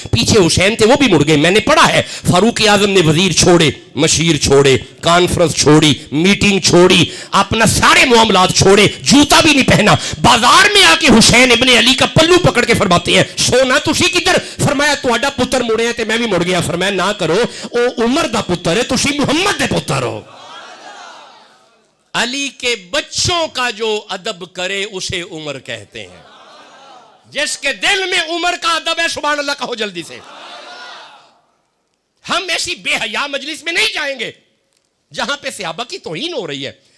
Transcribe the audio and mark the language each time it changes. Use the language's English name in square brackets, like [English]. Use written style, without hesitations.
[Urdu] پیچھے حسین تھے وہ بھی مڑ گئے، میں نے پڑھا ہے. فاروق اعظم نے وزیر چھوڑے، مشیر چھوڑے، کانفرنس چھوڑی، میٹنگ چھوڑی، اپنا سارے معاملات چھوڑے، جوتا بھی نہیں پہنا. بازار میں آ کے حسین ابن علی کا پلو پکڑ کے فرماتے ہیں [Punjabi] سونا تسی کدھر؟ فرمایا تہاڈا پتر مڑے ہیں تے میں بھی مڑ گیا. فرمایا نہ کرو، او عمر دا پتر ہے، تسی محمد دے پتر ہو. [Urdu] علی کے بچوں کا جو ادب کرے اسے عمر کہتے ہیں. جس کے دل میں عمر کا ادب ہے سبحان اللہ کہو جلدی سے. ہم ایسی بے حیا مجلس میں نہیں جائیں گے جہاں پہ صحابہ کی توہین ہو رہی ہے.